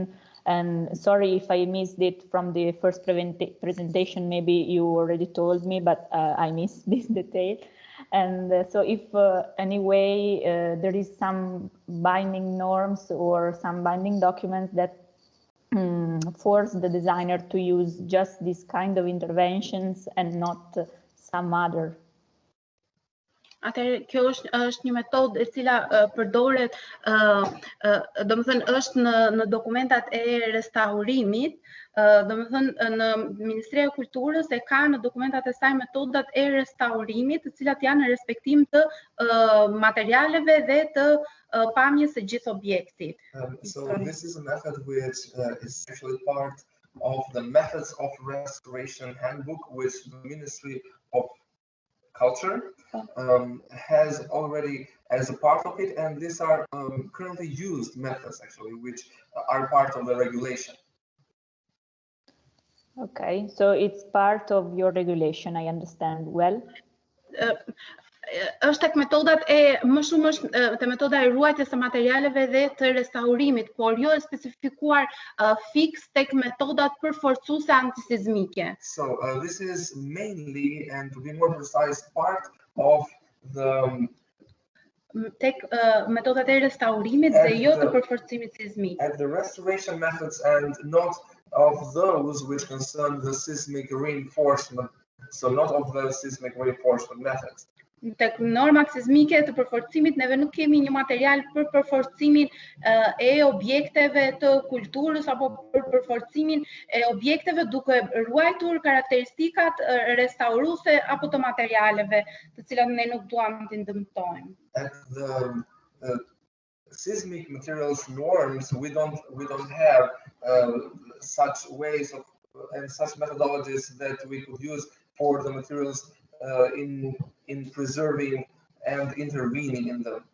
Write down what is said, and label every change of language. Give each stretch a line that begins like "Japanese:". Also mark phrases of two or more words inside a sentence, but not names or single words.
English: And sorry if I missed it from the first presentation, maybe you already told me, but I missed this detail. And so if anyway there is some binding norms or some binding documents that force the designer to use just this kind of interventions and not some other.
Albanian: Atëherë kjo është një metodë e cila përdoret, domethënë është në dokumentat e restaurimit, domethënë në Ministria e Kulturës e ka në dokumentat e saj metodat e restaurimit, të cilat janë në respektim të materialeve dhe të pamjes së gjithë objektit.
English: So this is a method which is actually part of the methods of restoration handbook which the Ministry of Culture has already as a part of it, and these are currently used methods actually which are part of the regulation. Okay, so it's part of your regulation, I understand well.
Albanian: Është tek metodat më shumë është te metoda e ruajtjes së materialeve dhe të restaurimit, por jo e specifikuar fiks tek metodat përforcuese antisizmike.
English: So this is mainly, and to be more precise, part of the
Albanian: tek metodat e restaurimit dhe jo të përforcimit sismik.
English: And the restoration methods and not of those which concern the seismic reinforcement, so not of the seismic reinforcement methods.
Albanian: Tek normat sismike të përforcimit neve nuk kemi një material për përforcimin e objekteve të kulturës apo për përforcimin e objekteve duke ruajtur karakteristikat restauruese apo të materialeve të cilat ne nuk duam të ndëmtojmë.
English: At the seismic materials norms, we don't have such ways of and such methodologies that we could use for the materials in preserving and intervening in them.